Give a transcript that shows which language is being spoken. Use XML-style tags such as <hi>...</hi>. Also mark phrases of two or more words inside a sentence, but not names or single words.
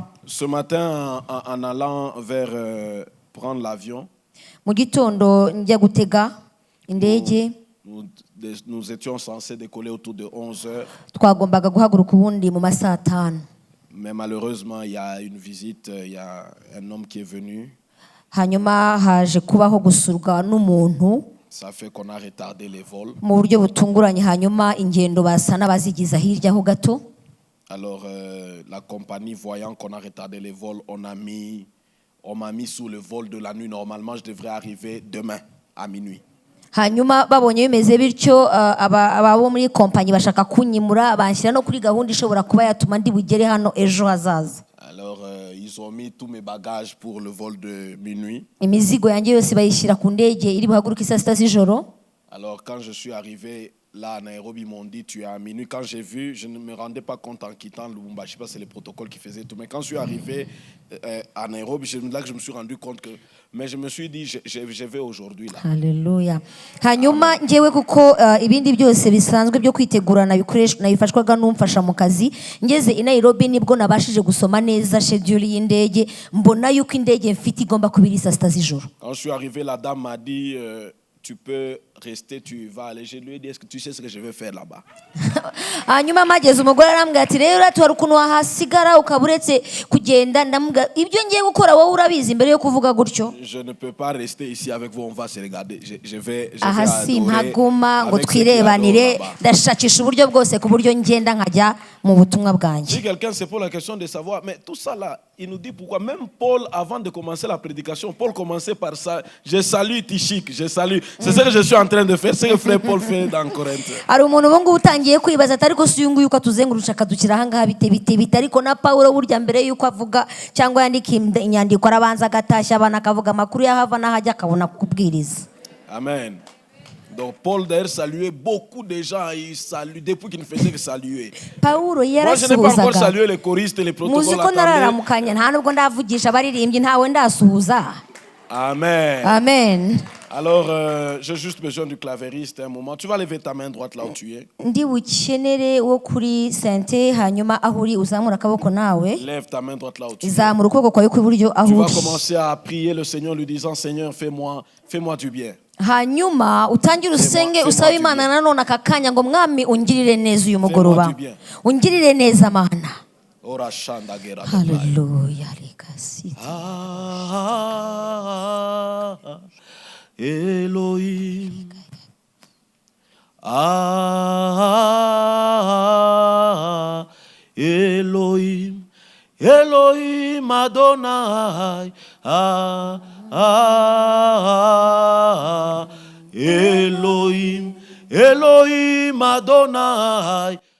<fr>Ce matin, en allant vers prendre l'avion,</fr> <rw>mu gitondo njya gutega indege,</rw> <fr>nous étions censés décoller autour de 11 heures.</fr> <rw>twagombaga guhaguruka ubundi mu masaha 5.</rw> <fr>Mais malheureusement, il y a une visite, il y a un homme qui est venu.</fr> <rw>Hanyuma haje kubaho gusurwa n'umuntu.</rw> <fr>Ça fait qu'on a retardé les vols.</fr> <rw>Mu buryo butunguranye, hanyuma ingendo basa n'abazigiza hirya ho gato.</rw> <fr>Alors la compagnie, voyant qu'on a retardé les vols, on m'a mis sous le vol de la nuit. Normalement, je devrais arriver demain à minuit.</fr> <rw>Hanyuma babonye bimeze bityo, ababo muri kompanyi bashaka kunyimura, banshyira no kuri gahunda ishobora kuba yatuma ndi bugere hano ejo hazaza.</rw> <fr>Alors ils ont mis tous mes bagages pour le vol de minuit.</fr> <rw>Imizigo yanjye yose bayishyira ku ndege iri buhaguruke saa 6 z'ijoro.</rw> <fr>Alors quand je suis arrivé là à Nairobi, ils m'ont dit tu es à minuit. Quand j'ai vu, je ne me rendais pas compte en quittant Lubumbashi, je sais pas, c'est les protocoles qui faisaient tout. Mais quand je suis arrivé à Nairobi, c'est là que je me suis rendu compte que, mais je me suis dit je vais aujourd'hui là.</fr> <rw>Haleluya. Hanyuma ngewe kuko ibindi byose bisanzwe byo kwitegurana bikoreshwa nabifashwaga n'umfasha mu kazi, ngeze i Nairobi nibwo nabashije gusoma neza schedule y'indege, mbona yuko indege mfite igomba kubiri saa 6 z'ijoro.</rw> <fr>Quand je suis arrivé, la dame m'a dit tu peux rester, tu vas aller. Je lui ai dit, est-ce que tu sais ce que je vais faire là-bas?</fr> <rw>Hanyuma mageze umugore arambwira ati rero atuwari ukuntu wahasigara ukaburetse kugenda, ndamubwira ibyo ngiye gukora wowe urabizi mbere yo kuvuga gutyo.</rw> <fr>Je ne peux pas rester ici avec vous, on va se regarder. Je vais</fr> <rw>ahasi ntaguma ngo twirebanire, ndashakisha uburyo bwose ku buryo ngenda nkajya mu butumwa bwanjye.</rw> <fr>Si quelqu'un se pose la question de savoir, mais tout ça là, il nous dit pourquoi. Même Paul, avant de commencer la prédication, Paul commençait par ça. Je salue Tichik, je salue. C'est ce que je suis en train de faire, c'est ce que frère Paul fait dans Corinthe.</fr> <rw>Ari umuntu ubungu utangiye kwibaza atari ko suyungu yuko atuzengurusha akadukira ahangaha bite ariko na Paulo burya mbere yuko avuga cyangwa yandika inyandiko arabanza agatashya abana akavuga amakuru y'ahava n'ahajya akabona kubwiriza. Amen.</rw> <fr>Donc Paul d'ailleurs saluait beaucoup de gens, il salue depuis qu'il ne faisait que saluer.</fr> <rw>Paulo</rw> <fr>Moi je n'ai pas encore salué les choristes et les protocoles.</fr> <rw>Muzi ko nararamukanya nta nubwo ndavugisha abaririmbyi ntawe ndasuhuza. Amen. Amen.</rw> <fr>Alors, j'ai juste besoin du clavériste un moment. Tu vas lever ta main droite là où tu es.</fr> <rw>Ndi bukenere wo kuri sente hanyuma aho uri uzamura akaboko nawe.</rw> <fr>Lève ta main droite là où tu es.</fr> <rw>Zamura ukuboko kwawe kw'iburyo aho uri.</rw> <fr>Tu vas commencer à prier le Seigneur lui disant Seigneur, fais-moi du bien.</fr> <rw>Hanyuma utangire usenge usaba Imana nanone akakanya ngo mwami ungirire neza uyu mugoroba. Ungirire neza Mana. Ora shanda gera. Hallelujah. Lekasi.</rw> <he>Elohim, Elohim, Elohim Adonai, Elohim, Elohim Adonai,</he>